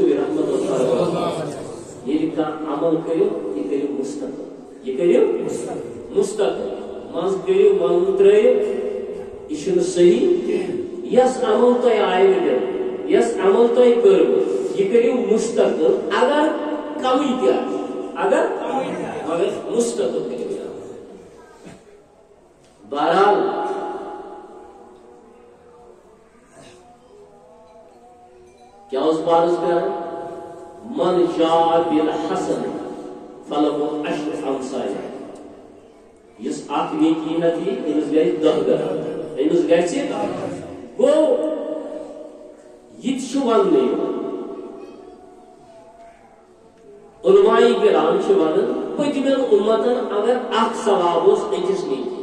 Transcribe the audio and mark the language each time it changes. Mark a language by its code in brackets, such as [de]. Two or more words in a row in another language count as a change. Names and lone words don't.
[ks] رحمت اللہ ییٚلہِ کانٛہہ عمل کٔرِو یہِ کٔرِو مستقل یہِ کٔرِو مستقل منٛز کٔرِو منٛز ترٲیِو یہِ چھُنہٕ صحیح یس عمل تۄہہِ آیہِ دِنہٕ یس عمل تۄہہِ کٔرٕو یہِ کٔرِو مستقل اگر کمٕے تہِ آسہِ اگر مگر مستقل کٔرِو بہرحال کیا اس بارس کر [ar] من جاء بالحسن فله عشر امثالها [ks] یس اکھ نیکی ہتی امس گژھِ 10 گرا امس گژھِ گوٚو یہِ تہِ چھُ وننہٕ علماء کرام چھِ ونان پٔتمٮ۪ن اُمتن اگر اکھ ثواب اوس أکِس نیکی